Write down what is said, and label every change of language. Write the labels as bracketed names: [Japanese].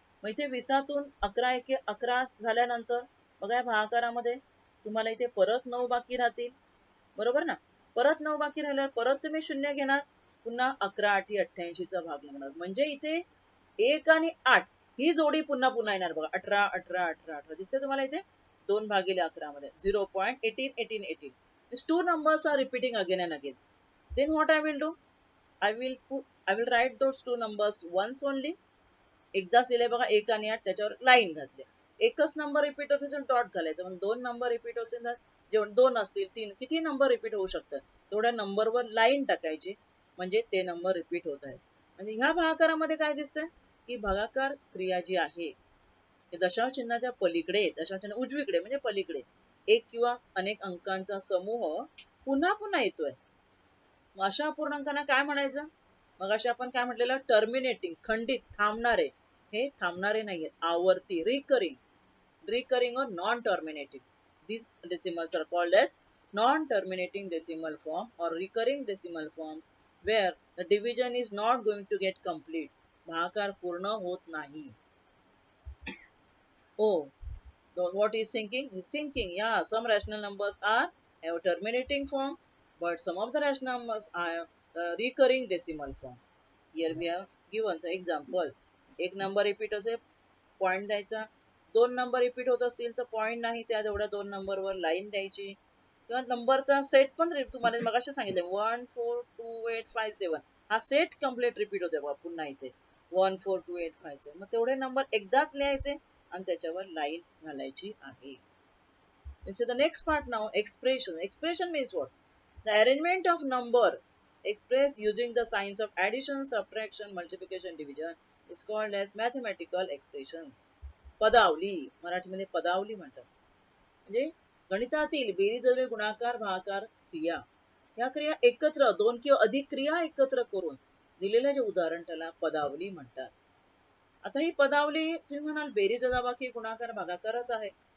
[Marathi] मग इथे 20तून 11 एके 11 झाल्यानंतर बघा या भागाकारामध्ये तुम्हाला इथे परत 9 बाकी राहतील, बरोबर ना. परत 9 बाकी राहिल्यावर परत तुम्ही शून्य घेणार, पुन्हा 11 8 88चा भाग लागणार. म्हणजे इथे 1 आणि 8 ही जोडी पुन्हा पुन्हा येणार बघा. 18 18 18 18 दिसते तुम्हाला इथे 2/11 मध्ये 0.18 18 18. [English] These two numbers are repeating again and again. Then what I will do? I will write those two numbers once only. [Marathi] एकदाच लिहिले बघा 1 आणि 8 त्याच्यावर लाईन घातली. एकच नंबर रिपीट होत असेल डॉट घालायचं. पण दोन नंबर रिपीट असेल तर जेव्हा 2 असतील 3 किती नंबर रिपीट होऊ शकतात तेवढ्या नंबरवर लाईन टाकायची, म्हणजे ते नंबर रिपीट होत आहेत. म्हणजे ह्या भागाकारामध्ये काय दिसतंय की भागाकार क्रिया जी आहे दशांश चिन्हाच्या पलीकडे, दशांश चिन्ह उजवीकडे म्हणजे पलीकडे एक किंवा अनेक अंकांचा समूह पुन्हा पुन्हा येतोय. मग अशा अपूर्णांकांना काय म्हणायचं? मग अशा आपण काय म्हटलेलं टर्मिनेटिंग, खंडित, थांबणारे. हे थांबणारे नाहीये, आवर्ती, recurring [English] or non-terminating. These decimals are called as non-terminating decimal form or recurring decimal forms where the division is not going to get complete. [Marathi] भागाकार पूर्ण होत नाही. [English] Oh, what is thinking? He's thinking, yeah, some rational numbers are have a terminating form, but some of the rational numbers are recurring decimal form. Here we have given some examples. [Marathi] एक number repeat असेल point द्यायचा, दोन number repeat होत असतील तर point नाही, त्या तेवढ्या दोन नंबरवर लाईन द्यायची. किंवा नंबरचा सेट पण तुम्हाला मगाशी सांगितले 1 4 2 8 5 7 हा सेट कम्प्लीट रिपीट होते बघा पुन्हा इथे 1 4 2 8 5 7. मग तेवढे नंबर एकदाच लिहायचे आणि त्याच्यावर लाईन घालायची आहे. [English] So the next part now, expression. Expression means what? The arrangement of number expressed using the signs of addition, subtraction, multiplication, division is called as mathematical expressions. [Marathi] पदावली, मराठीमध्ये पदावली म्हणतात. म्हणजे गणितातील बेरीज गुणाकार भागाकार क्रिया, या क्रिया एकत्र, दोन किंवा अधिक क्रिया एकत्र करून दिलेले जे उदाहरण त्याला पदावली म्हणतात. आता ही पदावली तुम्ही म्हणाल बेरीज वजाबाकी गुणाकार भागाकारच आहे.